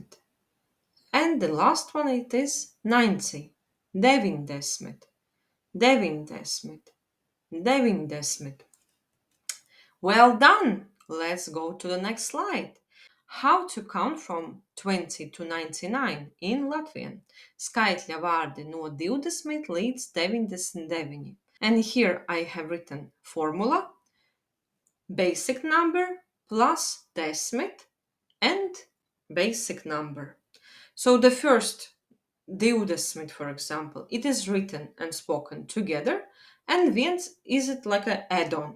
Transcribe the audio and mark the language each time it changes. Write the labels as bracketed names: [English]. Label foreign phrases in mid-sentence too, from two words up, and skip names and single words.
[English] And the last one it is 90. 90. 90. 90. Well done! Let's go to the next slide. How to count from 20 to 99 in Latvian. [Latvian] Skaitļa vārdi no 20 līdz 99. [English] And here I have written formula, basic number plus desmit and basic number. So the first 20, for example, it is written and spoken together, and viens is it like an add-on.